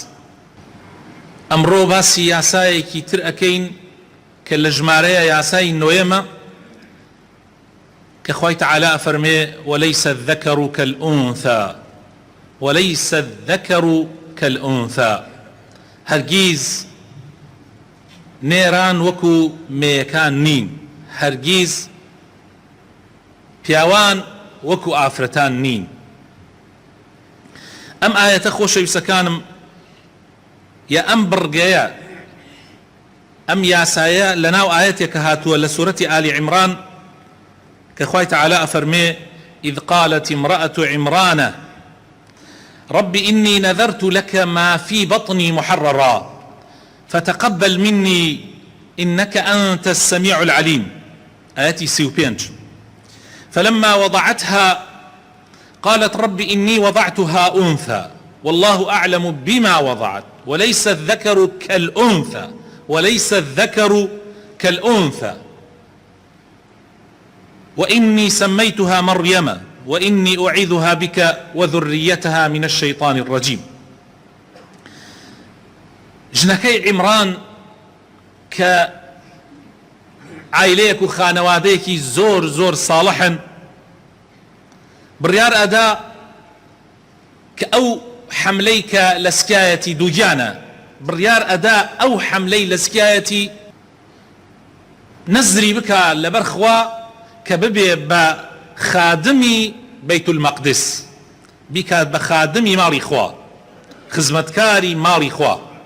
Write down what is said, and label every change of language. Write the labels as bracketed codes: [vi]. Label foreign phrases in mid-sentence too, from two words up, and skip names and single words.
[ckb] ئەمڕۆ باسی یاسایەکی تر ئەکەین کە لە ژمارەیە یاسای نۆیەمە کە خوای تەعالی ئەفەرمێ [ar] وەلەیسە الذەکەڕ کەلئونثا، وەلەیسە الذەکەڕ کەلئونثا، [ckb] هەرگیز نێران وەکو مێیەکان نین، هەرگیز پیاوان وەکو ئافرەتان نین. ئەم ئاەتە خۆشەویستەکانم یا ئەم بڕگەیە ئەم یاسایە لەناو ئاەتێک کە هاتووە لە سوورەتی ئالی عیمران کە خوای تەعالی ئەفەرمێ [ar] إذ قالت امرأة عمران رب إني نذرت لك ما في بطني محررا فتقبل مني إنك أنت السميع العليم. آياتي 35. فلما وضعتها قالت رب إني وضعتها أنثى والله أعلم بما وضعت وليس الذكر كالأنثى وليس الذكر كالأنثى وإني سميتها مريم وإني أعيذها بك وذريتها من الشيطان الرجيم. [ckb] ژنەکەی عیمران کە عایلەیەک و خانەوادەیەکی زۆر زۆر ساڵحن بڕیار ئەدا کە ئەو حەملەی کە لە سکایەتی دووگیانە بڕیار ئەدا ئەو حەملەی لە سکایەتی نەزری بکە لەبەر خوا کە ببێ بە خادمی بەیت المەقدس، بیکات بە خادمی ماڵی خوا، خزمەتکاری ماڵی خوا.